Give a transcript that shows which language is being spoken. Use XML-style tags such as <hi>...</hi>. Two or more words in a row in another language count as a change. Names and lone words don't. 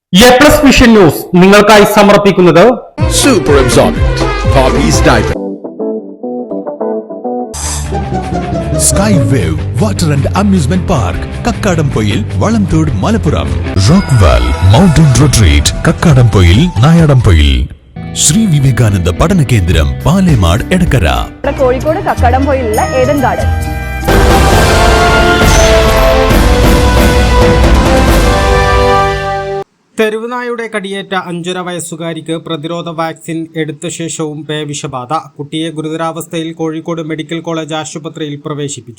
<ml>A+ വിഷൻ ന്യൂസ് നിങ്ങൾക്കായി സമർപ്പിക്കുന്നത് Super Absorbent Poppy's Diaper. Sky Wave Water and Amusement Park, Kakkadampoil, Valamthood, Malappuram. Rockwell Mountain Retreat, Kakkadampoil, Nayadampoil. Sri Vivekananda Padana Kendram, Palemad, Edakara. കോഴിക്കോട് കക്കാടംപൊയിലുള്ള ഏഡൻ ഗാർഡൻ. തെരുവുനായുടെ കടിയേറ്റ 5.5 വയസ്സുകാരിക്ക് പ്രതിരോധ വാക്സിൻ എടുത്ത ശേഷവും പേവിഷബാധ. കുട്ടിയെ ഗുരുതരാവസ്ഥയിൽ കോഴിക്കോട് മെഡിക്കൽ കോളേജ് ആശുപത്രിയിൽ പ്രവേശിപ്പിച്ചു.</ml>